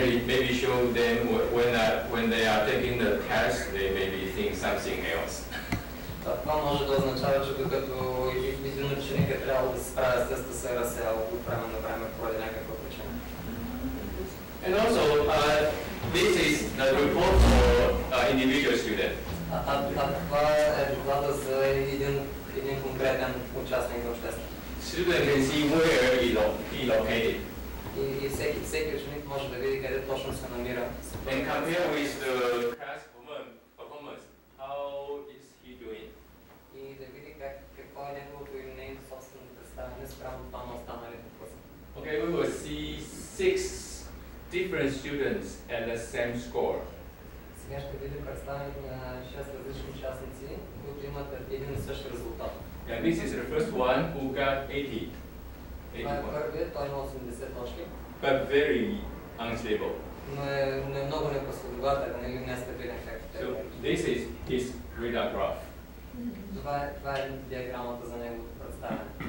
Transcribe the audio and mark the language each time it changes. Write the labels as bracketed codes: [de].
[en] Maybe show them when they are taking the test, they maybe think something else. [bg] Това може да означава, че докато един ученик е трябвало да се справя с теста, се е разсеял от време на време поради някаква причина. [en] And also, this is the report for individual student. [bg] Това е доклада за един конкретен участник в теста. [en] Student can see where he located. [bg] И всеки ученик може да види къде точно се намира. [en] And compare with the class performance, how is he doing? [bg] И да види какво е неговото или нейното собствено представяне спрямо това на останалите класи. [en] Okay, we will see 6 different students at the same score. [bg] Сега ще видим представянето на 6 различни участници, които имат един и същ резултат. [en] And this is the first one who got 80. [bg] Това е първият, той има 80 точки. [en] But very unstable. [bg] Но е много непоследователен или нестабилен, както [en] So this is his radar graph. [bg] Това е диаграмата за неговото представяне.